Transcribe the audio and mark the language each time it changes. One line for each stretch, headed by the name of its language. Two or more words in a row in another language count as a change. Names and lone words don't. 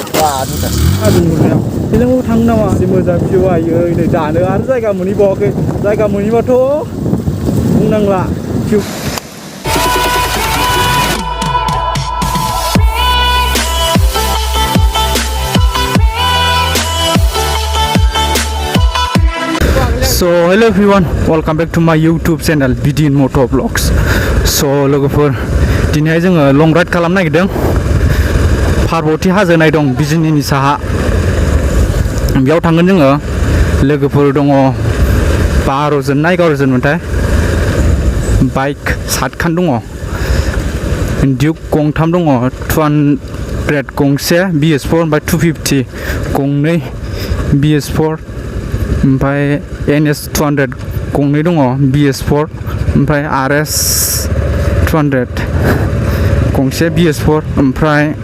Bodo: हाजो नुहुरनायाव बेजों थांनो नामा जि मोजां भिउ आयो नै जानो आरो जायगा मोनहैबावाखै जायगा मोनहैबाथ' बुंनांला भिउ
English: So hello everyone, welcome back to my YouTube channel Bidin Moto Vlogs.
Bodo: So लोगोफोर दिनैहाय जोङो
English: long ride
Bodo: खालामनो नागिरदों पार्बती हाजो नाय दं बिजिनिनि साहा बेयाव थांगोन जोङो लोगोफोर दङ 12 जन ना 11 जन मोनथाय बाइक 7 खान दङ डिउक गंथाम दङ 200 गंसे BS4 ओमफ्राय 250 गंनै BS4 ओमफ्राय NS 200 गंनै दङ BS4 ओमफ्राय RS 200 गंसे BS4 ओमफ्राय